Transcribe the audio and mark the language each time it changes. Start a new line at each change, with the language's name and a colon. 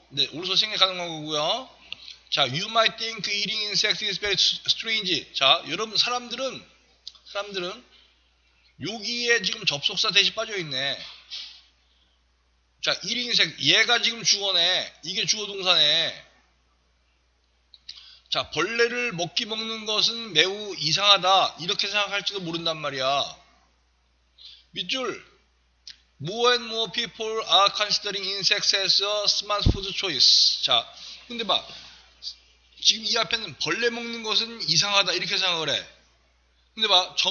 Korean: 네, also 생략하는 거고요.
English: 자, you might think eating insects is very strange.
Korean: 자, 여러분 사람들은 여기에 지금 접속사 대신 빠져있네. 자,
English: eating insect
Korean: 얘가 지금 주어네. 이게 주어 동사네. 자, 벌레를 먹는 것은 매우 이상하다. 이렇게 생각할지도 모른단 말이야. 밑줄.
English: More and more people are considering insects as a smart food choice. 자,
Korean: 근데 봐. 지금 이 앞에는 벌레 먹는 것은 이상하다. 이렇게 생각을 해. 근데 봐.